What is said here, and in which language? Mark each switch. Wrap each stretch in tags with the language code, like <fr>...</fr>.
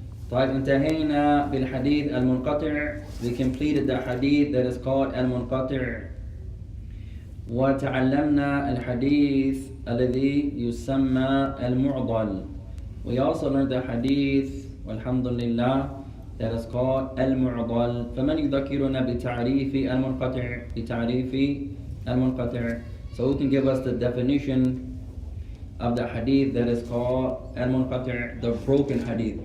<ar>طيب, انتهينا بالحديث المنقطع.</ar> <en>We completed the hadith that is called المنقطع.</en> <ar>وتعلمنا الحديث الذي يسمى المعضل.</ar> <en>We also learned the hadith,</en> <ar>والحمد لله,</ar> <en>that is called المعضل.</en> <ar>فمن يذكرنا بتعريف المنقطع؟ بتعريف المنقطع.</ar> <en>So who can give us the definition of the hadith that is called al-munqati', the broken hadith?</en>